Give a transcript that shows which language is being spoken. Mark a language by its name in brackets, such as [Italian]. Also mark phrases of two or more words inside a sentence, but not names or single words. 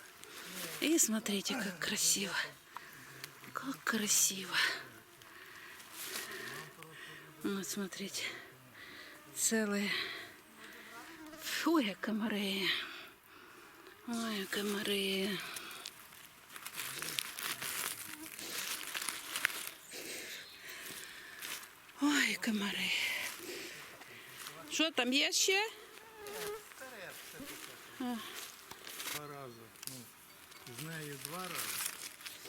[Russian] И смотрите, как красиво. Как красиво. Вот, смотрите. Целые. Ой, комары. Ой, комары. [Ukrainian] Ой, комари. Що там є ще? Два рази. Ну, з нею два рази.